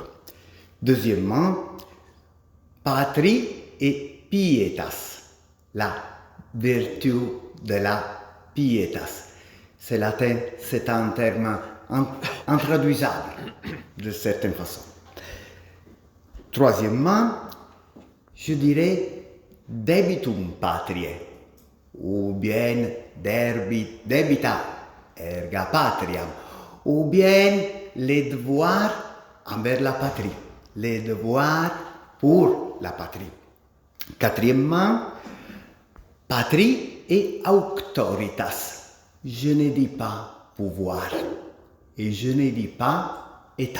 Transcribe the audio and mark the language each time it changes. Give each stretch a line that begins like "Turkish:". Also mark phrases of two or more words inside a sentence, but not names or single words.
French: Deuxièmement, patrie et pietas, la vertu de la pietas. C'est latin, c'est un terme intraduisable de certaine façon. Troisièmement, je dirais
Latin: debitum patriae,
French: ou bien
Latin: debita erga patriam,
French: ou bien les devoirs envers la patrie, les devoirs pour la patrie. Quatrièmement, patrie et auctoritas. Je ne dis pas pouvoir et je ne dis pas État.